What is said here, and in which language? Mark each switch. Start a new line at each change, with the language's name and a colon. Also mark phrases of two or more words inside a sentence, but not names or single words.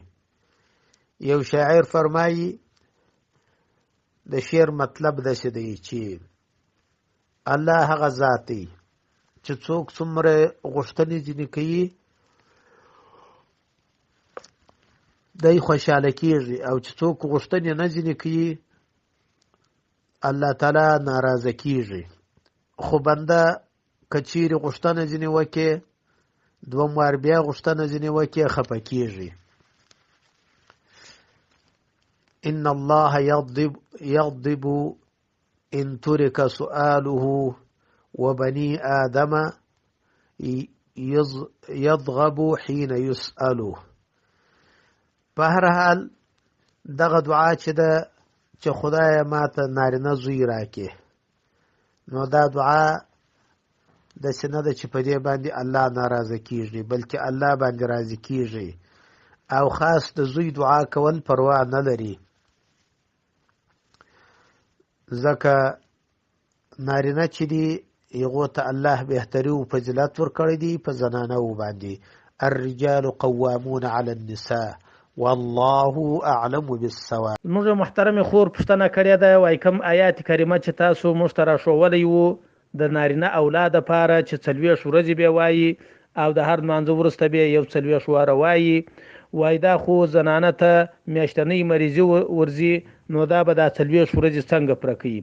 Pashto: یو شاعر فرمایي د شعر مطلب داسې دی چې الله هغه ذات دی چې څوک څومره غوښتنې ځینې کوي دی خوشحاله کیږي، او چې څوک غوښتنې نه ځینې کوي الله تعالی ناراضه کیږي. خو بنده که چیرې غوښتنه ځینې وکړي دوم وار بیا غوښتنه ځینې وکړي خفه کیږي.
Arabic: ان الله يغضب ان ترك سؤاله وبني آدم يضغب حين يسأله.
Pashto: په هر حال دغه دعا چې ده چې خدای ماته نارینه زوی راکې، نو دا دعا داسې نه ده چې په دې باندې الله ناراضه کیږي بلکې الله باندې راضي کیږي، او خاص د زوی دعا کول پروا نه لري، ځکه نارینه چې دی هغو ته الله بهتري او فضیلت ورکړی دی په زنانو باندې.
Arabic: الرجال قوامون علی النساء والله اعلم بالصواب.
Pashto: موږ محترم خور پوښتنه کړې ده، وایي کوم آیات کریمه چې تاسو موږ ته راښوولی وو د نارینه اولاد لپاره چې 40 ورځې به وایي او د هر لمانځه وروسته به یو 40 واره وایي، وایي دا خو زنانه ته میاشتنۍ مریضي ورځي، نو دا به دا 40 ورځې څنګه پوره کوي؟